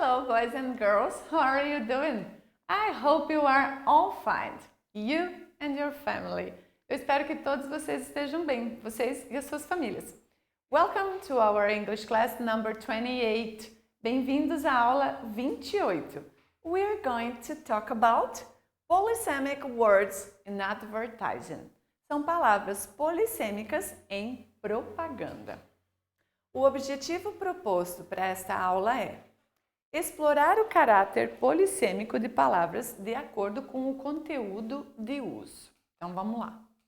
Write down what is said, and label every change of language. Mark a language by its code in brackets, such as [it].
[en] boys and girls, how are you doing? I hope you are all fine. You and your family. [pt] Eu espero que todos vocês estejam bem, vocês e as suas famílias. [en] Welcome to our English class number 28. [pt] Bem-vindos à aula 28. [en] We're going to talk about polysemic words in advertising. [pt] São palavras polissêmicas em propaganda. O objetivo proposto para esta aula é explorar o caráter polissêmico de palavras de acordo com o conteúdo de uso. Então vamos lá.